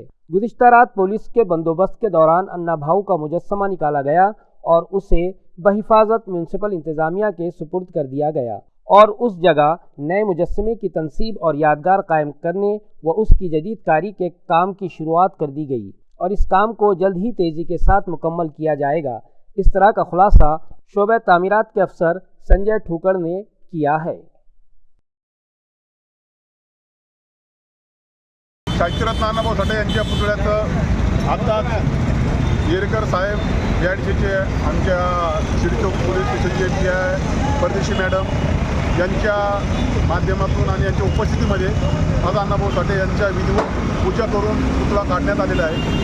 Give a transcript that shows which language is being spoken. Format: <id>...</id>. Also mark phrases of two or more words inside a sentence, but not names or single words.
<ur>گزشتہ رات پولیس کے بندوبست کے دوران انا بھاؤ کا مجسمہ نکالا گیا اور اسے بحفاظت میونسپل انتظامیہ کے سپرد کر دیا گیا، اور اس جگہ نئے مجسمے کی تنصیب اور یادگار قائم کرنے و اس کی جدید کاری کے کام کی شروعات کر دی گئی، اور اس کام کو جلد ہی تیزی کے ساتھ مکمل کیا جائے گا۔ اس طرح کا خلاصہ شعبہ تعمیرات کے افسر سنجے ٹھوکر نے کیا ہے۔</ur> <mr>साहित्यरत्न अण्णाभाऊ साठे यांच्या पुतळ्याचं आत्ताच येरकर साहेब BIDCचे आमच्या शिरचौक पोलीस स्टेशनचे PI परदेशी मॅडम यांच्या माध्यमातून आणि यांच्या उपस्थितीमध्ये आज अण्णाभाऊ साठे यांच्या विधिवत पूजा करून पुतळा काढण्यात आलेला आहे।</mr>